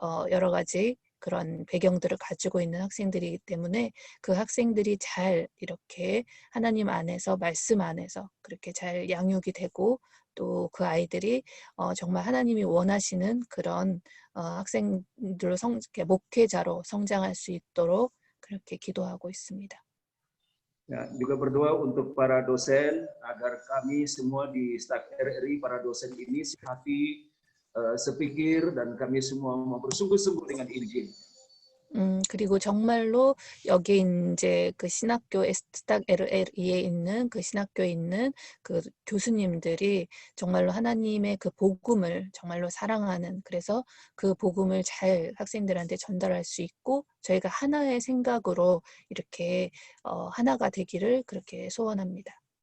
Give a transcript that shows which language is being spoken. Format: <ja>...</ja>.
<ko>여러 가지 그런 배경들을 가지고 있는 학생들이기 때문에 그 학생들이 잘 이렇게 하나님 안에서 말씀 안에서 그렇게 잘 양육이 되고 또 그 아이들이 정말 하나님이 원하시는 그런 학생들로 목회자로 성장할 수 있도록 그렇게 기도하고 있습니다.</ko> <id>Ya, juga berdoa untuk para dosen agar kami semua di STAK RRI, para dosen ini sehati, sepikir, dan kami semua mau bersungguh-sungguh dengan Injil.</id> <ko>그리고 정말로 여기 이제 그 신학교 스탁 LLE에 있는 그 신학교에 있는 그 교수님들이 정말로 하나님의 그 복음을 정말로 사랑하는, 그래서 그 복음을 잘 학생들한테 전달할 수 있고 저희가 하나의 생각으로 이렇게 하나가 되기를 그렇게 소원합니다.</ko>